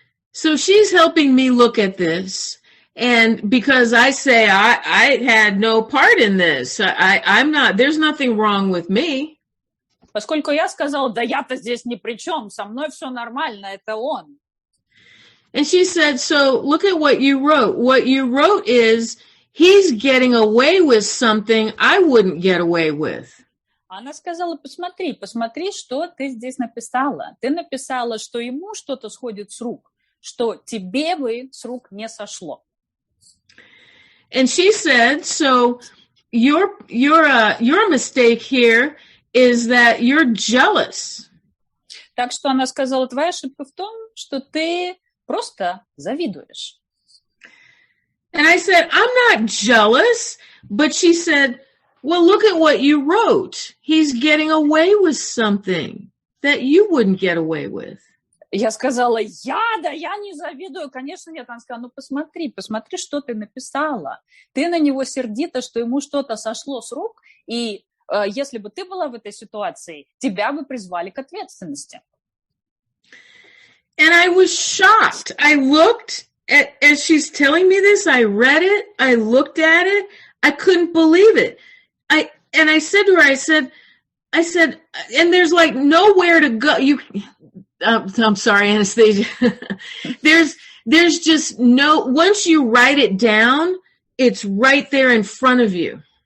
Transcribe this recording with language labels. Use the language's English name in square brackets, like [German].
[English] So she's helping me look at this. And because I say I had no part in this, I'm not, there's nothing wrong with me. [Russian] Поскольку я сказала, да я-то здесь ни при чем, со мной все нормально, это он. [English] And she said, so look at what you wrote. What you wrote is, he's getting away with something I wouldn't get away with. [Russian] Она сказала, посмотри, что ты здесь написала. Ты написала, что ему что-то сходит с рук, что тебе бы с рук не сошло. [English] And she said, so your mistake here is that you're jealous. [Russian] Так что она сказала, твоя ошибка в том, что ты просто завидуешь. [English] And I said, I'm not jealous. But she said, well, look at what you wrote. He's getting away with something that you wouldn't get away with. [Russian] Я сказала, я не завидую. Конечно, нет. Она сказала, ну посмотри, что ты написала. Ты на него сердита, что ему что-то сошло с рук, и если бы ты была в этой ситуации, тебя бы призвали к ответственности. [English] And I was shocked. I looked as she's telling me this, I read it, I looked at it, I couldn't believe it. I said to her, I said, and there's like nowhere to go. I'm sorry, Anastasia. There's just no, once you write it down, it's right there in front of you.